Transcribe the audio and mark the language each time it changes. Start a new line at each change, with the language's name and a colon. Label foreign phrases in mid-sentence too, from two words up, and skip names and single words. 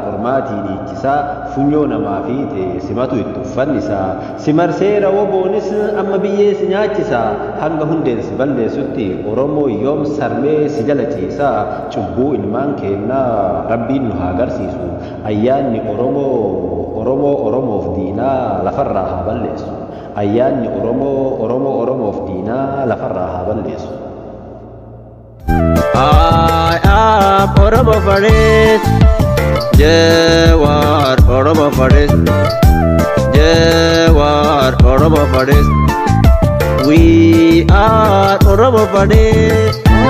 Oromo: ormaatii dhiichisaa funyoo namaa fiite simatu itti uffannisaa simarsee rawoboonis amma biyyee si nyaachisaa hanga hundeen si balleessutti Oromoo yoom sarmee si jala ciisaa cubbuu ilmaan keennaa rabbiin nu haa agarsiisu ayyaanni Oromoof diinaa lafarraa haa balleessu ayyaanni Oromoof diinaa lafarraa haa balleessu.
English: I am Oromo Faris, Jewar Oromo Faris, Jewar Oromo Faris. We are Oromo Faris.